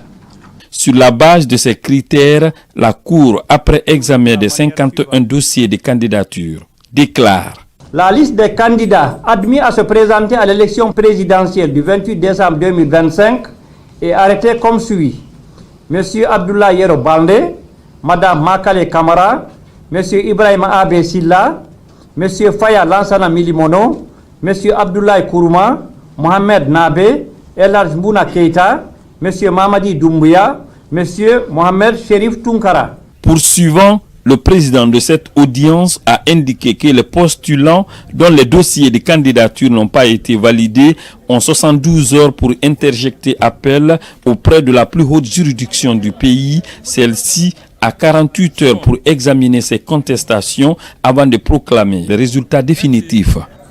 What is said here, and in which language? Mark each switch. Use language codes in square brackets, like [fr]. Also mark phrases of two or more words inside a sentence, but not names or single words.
[fr] Sur la base de ces critères, la Cour, après examen des 51 dossiers de candidature, déclare: la liste des candidats admis à se présenter à l'élection présidentielle du 28 décembre 2025 est arrêtée comme suit. M. Abdoulaye Yero Baldé, Mme Makale Kamara, M. Ibrahima Abe Silla, M. Faya Lansana Milimono, M. Abdoulaye Kourouma, Mohamed Nabé, Elhadj Bouna Keïta, M. Mamadi Doumbouya, M. Mohamed Cherif Tounkara. Poursuivant, le président de cette audience a indiqué que les postulants dont les dossiers de candidature n'ont pas été validés ont 72 heures pour interjecter appel auprès de la plus haute juridiction du pays. Celle-ci a 48 heures pour examiner ces contestations avant de proclamer les résultats définitifs.